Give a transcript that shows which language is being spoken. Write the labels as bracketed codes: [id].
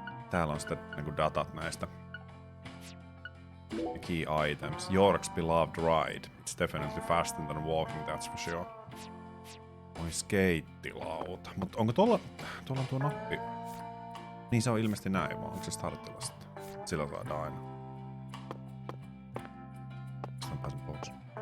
[fi] Täällä on sitten niinku datat näistä. [en] Key items. York's beloved ride. It's definitely faster than walking, that's for sure. [fi] Oi skeittilauta. Mut onko tuolla on tuo nappi? Niin se on ilmeisesti näin vaan. Onko se startilla sitten? Sillä saadaan aina. Sitten pääsen pois.